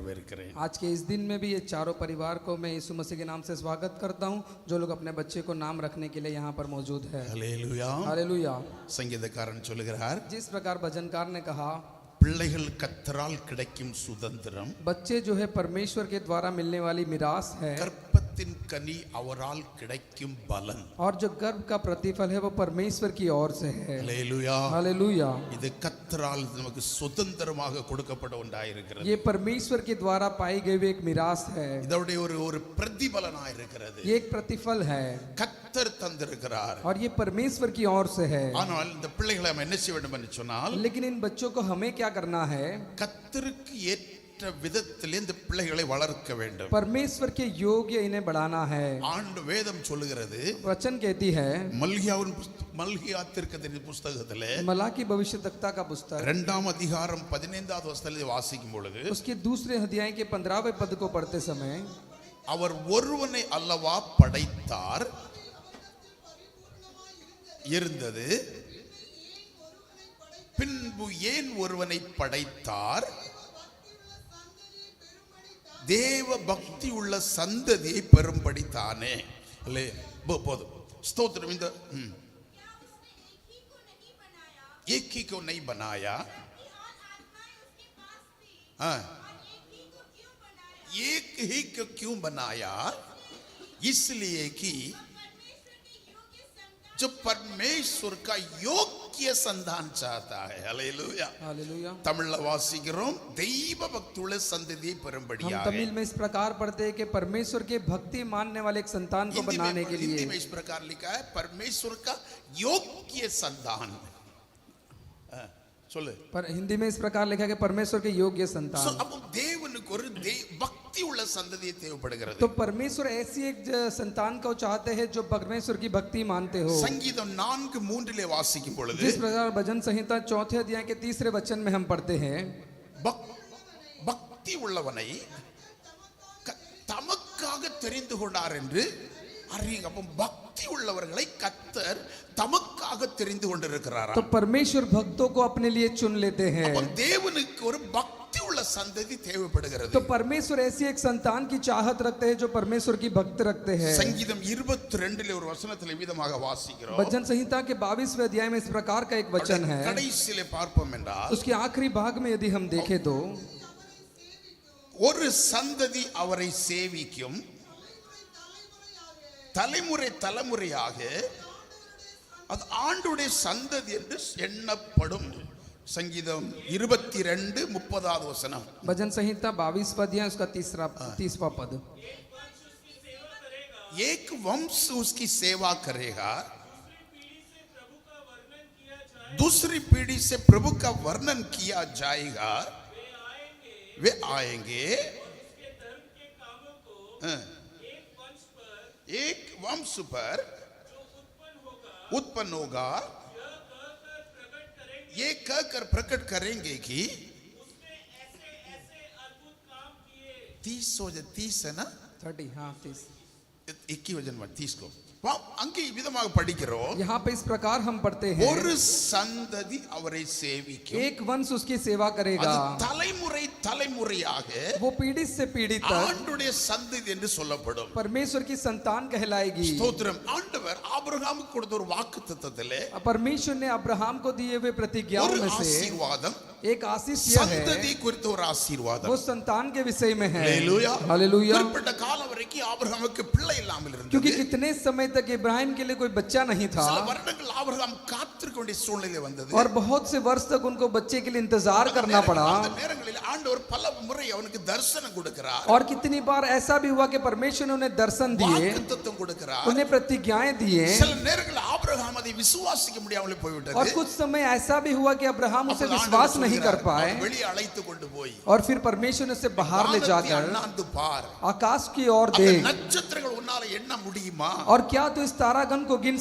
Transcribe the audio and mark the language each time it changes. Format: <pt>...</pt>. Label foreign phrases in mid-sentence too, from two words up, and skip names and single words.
<ta>வரவேற்கிறேன்.</ta> <hi>आज के इस दिन में भी ये चारों परिवार को मैं यीशु मसीह के नाम से स्वागत करता हूँ, जो लोग अपने बच्चे को नाम रखने के लिए यहाँ पर मौजूद है।</hi> <ta>ஹல்லேலூயா.</ta> <hi>हालेलुया।</hi> <ta>சங்கீதக்காரன் சொல்லுகிறார்,</ta> <hi>जिस प्रकार भजनकार ने कहा,</hi> <ta>பிள்ளைகள் கர்த்தரால் கிடைக்கும் சுதந்திரம்,</ta> <hi>बच्चे जो है परमेश्वर के द्वारा मिलने वाली मिरास है,</hi> <ta>கற்பத்தின் கனி அவரால் கிடைக்கும் பலன்.</ta> <hi>और जो गर्भ का प्रतिफल है वो परमेश्वर की ओर से है।</hi> <ta>ஹல்லேலூயா.</ta> <hi>हालेलुया।</hi> <ta>இது கர்த்தரால் நமக்கு சுதந்திரமாக கொடுக்கப்பட்ட ஒன்றாயிருக்கிறது.</ta> <hi>ये परमेश्वर के द्वारा पाई गई हुई एक मिरास है,</hi> <ta>இதோடைய ஒரு பிரதிபலனாய் இருக்கிறது.</ta> <hi>ये एक प्रतिफल है</hi> <ta>கர்த்தர் தந்திருக்கிறார்.</ta> <hi>और ये परमेश्वर की ओर से है।</hi> <ta>ஆனால் இந்த பிள்ளைகளை நாம் என்ன செய்ய வேண்டும் என்று சொன்னால்,</ta> <hi>लेकिन इन बच्चों को हमें क्या करना है?</hi> <ta>கர்த்தருக்கு ஏற்ற விதத்தில் இந்த பிள்ளைகளை வளர்க்க வேண்டும்.</ta> <hi>परमेश्वर के योग्य इन्हें बढ़ाना है।</hi> <ta>ஆண்டு வேதம் சொல்லுகிறது,</ta> <hi>वचन कहती है,</hi> <ta>மல்கியா தீர்க்கதரிசி புஸ்தகத்திலே</ta> <hi>मलाकी भविष्यद्वक्ता का पुस्तक</hi> <ta>2ஆம் அதிகாரம் 15வது வசனத்தை வாசிக்கும் பொழுது,</ta> <hi>उसके दूसरे अध्याय के 15वें पद को पढ़ते समय,</hi> <ta>அவர் ஒருவனை அல்லவா படைத்தார் இருந்தது, பின்பு ஏன் ஒருவனை படைத்தார், தேவ பக்தி உள்ள சந்ததியை பெறும்படித்தானே. போதும், ஸ்தோத்திரம்.</ta> <hi>இந்த एक ही को नहीं बनाया, एक ही को क्यों बनाया, इसलिए कि जो परमेश्वर का योग्य संतान चाहता है. हालेलुया. हालेलुया।</hi> <ta>தமிழ்ல வாசிக்கிறோம், தெய்வ பக்தியுள்ள சந்ததியை</ta> <hi>हम</hi> <ta>பெறும்படியாக.</ta> <hi>तमिल में इस प्रकार पढ़ते हैं कि परमेश्वर के भक्ति मानने वाले एक संतान को बनाने के लिए। हिंदी में इस प्रकार लिखा है, परमेश्वर का योग्य संतान.</hi> <ta>சொல்லு.</ta> <hi>पर हिंदी में इस प्रकार लिखा है कि परमेश्वर के योग्य संतान।</hi> <ta>அப்போ தேவனுக்கு ஒரு பக்தி உள்ள சந்ததி தேவைப்படுகிறது.</ta> <hi>तो परमेश्वर ऐसी एक संतान को चाहते हैं जो परमेश्वर की भक्ति मानते हो।</hi> <ta>சங்கீதம் 4:3 வாசிக்கும் பொழுது,</ta> <hi>जिस प्रकार भजन संहिता 4 अध्याय के 3 वचन में हम पढ़ते हैं,</hi> <ta>பக்தி உள்ளவனை தமக்காக தெரிந்து கொண்டார் என்று அறியுங்க. அப்போ பக்தி உள்ளவர்களை கர்த்தர் தமக்காக தெரிந்து கொண்டிருக்கிறார்.</ta> <hi>तो परमेश्वर भक्तों को अपने लिए चुन लेते हैं।</hi> <ta>தேவனுக்கு ஒரு பக்தி உள்ள சந்ததி தேவைப்படுகிறது.</ta> <hi>तो परमेश्वर ऐसी एक संतान की चाहत रखते हैं जो परमेश्वर की भक्त रखते हैं।</hi> <ta>சங்கீதம் 22 ஒரு வசனத்தில் விதமாக வாசிக்கிறோம்.</ta> <hi>भजन संहिता के 22वें अध्याय में इस प्रकार का एक वचन है।</hi> <ta>கடைசியிலே பார்ப்போம் என்றால்,</ta> <hi>उसके आखिरी भाग में यदि हम देखें तो,</hi> <ta>ஒரு சந்ததி அவரை சேவிக்கும், தலைமுறை தலைமுறையாக அது ஆண்டுடைய சந்ததி என்று எண்ணப்படும். சங்கீதம் 22:30 வசனம்.</ta> <hi>भजन संहिता 22वां अध्याय उसका 30वां पद। एक वंश उसकी सेवा करेगा, दूसरी पीढ़ी से प्रभु का वर्णन किया जाएगा, वे आएंगे, एक वंश पर उत्पन्न होगा, ये कहकर प्रकट करेंगे कि 30 है ना, 30, हाँ 30, एक ही वजन 30 को</hi> <ta>அங்கே விதமாக படிக்கிறோம்.</ta> <hi>यहाँ पे इस प्रकार हम पढ़ते हैं,</hi> <ta>ஒரு சந்ததி அவரை சேவிக்கும்,</ta> <hi>एक वंश उसकी सेवा करेगा,</hi> <ta>தலைமுறை தலைமுறையாக</ta> <hi>वो पीढ़ी से पीढ़ी तक</hi> <ta>ஆண்டுடைய சந்ததி என்று சொல்லப்படும்.</ta> <hi>परमेश्वर की संतान कहलाएगी।</hi> <ta>ஸ்தோத்திரம். ஆண்டவர் ஆபிரகாமுக்கு கொடுத்த ஒரு வாக்குத்தத்தத்திலே</ta> <hi>परमेश्वर ने अब्राहम को दिए हुए प्रतिज्ञाओं</hi> <ta>ஒரு</ta> <hi>में से</hi> <ta>ஆசீர்வாதம்,</ta> <hi>एक आशीष यह है,</hi> <ta>சந்ததி குறித்த ஒரு ஆசீர்வாதம்.</ta> <hi>वो संतान के विषय में है।</hi> <ta>ஹல்லேலூயா.</ta> <hi>हालेलुया।</hi> <ta>குறிப்பிட்ட காலம் வரைக்கும் ஆபிரகாமுக்கு பிள்ளை இல்லாமல்</ta> <hi>क्योंकि</hi> <ta>இருந்தது.</ta> <hi>कितने समय तक इब्राहिम के लिए कोई बच्चा नहीं था,</hi> <ta>சில வருடங்கள் ஆபிரகாம் காத்திருக்க வேண்டிய சூழ்நிலை வந்தது.</ta> <hi>और बहुत से वर्ष तक उनको बच्चे के लिए इंतजार करना पड़ा।</hi> <ta>அந்த நேரங்களில் ஆண்டவர் பல முறை அவனுக்கு தரிசனம் கொடுக்கிறார்,</ta> <hi>और कितनी बार ऐसा भी हुआ कि परमेश्वर ने उन्हें दर्शन दिए,</hi> <ta>வாக்குத்தத்தம் கொடுக்கிறார்.</ta> <hi>उन्हें प्रतिज्ञाएं दिए,</hi> <ta>சில நேரங்களில் ஆபிரகாம் அதை விசுவாசிக்க முடியாமல் போய்விட்டது.</ta> <hi>और कुछ समय ऐसा भी हुआ कि अब्राहम उसे विश्वास नहीं कर पाए,</hi> <ta>வெளியே அழைத்து கொண்டு போய்</ta> <hi>और फिर परमेश्वर ने उसे बाहर ले जाकर</hi> <ta>அண்ணாந்து பார்,</ta> <hi>आकाश की ओर</hi> <ta>அந்த</ta> <hi>देख,</hi> <ta>நட்சத்திரங்கள் உன்னால எண்ண முடியுமா,</ta> <hi>और क्या तू इस तारागण को गिन</hi>